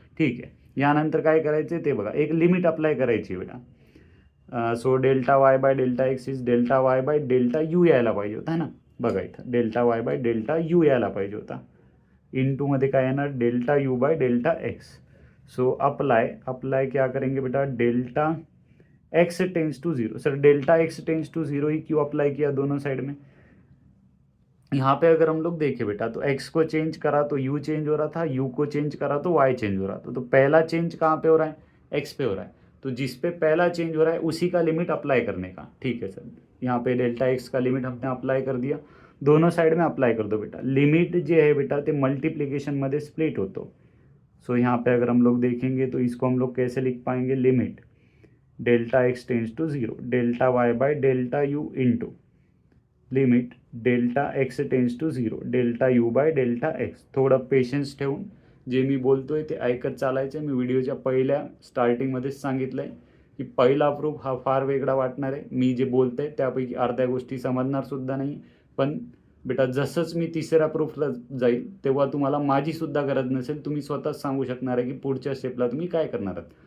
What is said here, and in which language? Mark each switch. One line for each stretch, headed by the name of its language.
Marathi: ठीक आहे, यानंतर काय करायचे ते बघा, एक लिमिट अप्लाय करायची बेटा. So delta y by delta x is delta y by delta U यायला पाहिजे होता ना. बघा इथं delta y by delta U यायला पाहिजे होता. इंटूमध्ये काय येणार, delta U by delta x.
Hindi: So apply क्या करेंगे बेटा, delta x tense to zero. Sir delta x tense to zero ही क्यों अप्लाई किया दोनों साइड में, यहाँ पे अगर हम लोग देखें बेटा तो x को चेंज करा तो u चेंज हो रहा था, u को चेंज करा तो y चेंज हो रहा था. तो पहला चेंज कहाँ पे हो रहा है, x पे हो रहा है. तो जिस पे पहला चेंज हो रहा है उसी का लिमिट अप्लाई करने का. ठीक है सर, यहाँ पे डेल्टा x का लिमिट हमने अप्लाई कर दिया, दोनों साइड में अप्लाई कर दो बेटा.
Marathi: लिमिट जे है बेटा ते मल्टीप्लिकेशनमध्ये स्प्लिट होतो.
Hindi: सो यहाँ पे अगर हम लोग देखेंगे तो इसको हम लोग कैसे लिख पाएंगे, limit delta x tense to zero delta y by delta U into limit delta x tense to zero delta U by delta x.
Marathi: थोडं पेशन्स ठेवून जे मी बोलतोय ते ऐकत चालायचं. मी व्हिडिओच्या पहिल्या स्टार्टिंगमध्येच सांगितलं आहे की पहिला प्रूफ हा फार वेगळा वाटणार आहे. मी जे बोलतोय त्यापैकी अर्ध्या गोष्टी समजणार सुद्धा नाही, पण बेटा जसंच मी तिसऱ्या प्रूफला जाईल तेव्हा तुम्हाला माझीसुद्धा गरज नसेल, तुम्ही स्वतःच सांगू शकणार आहे की पुढच्या स्टेपला तुम्ही काय करणार आहात.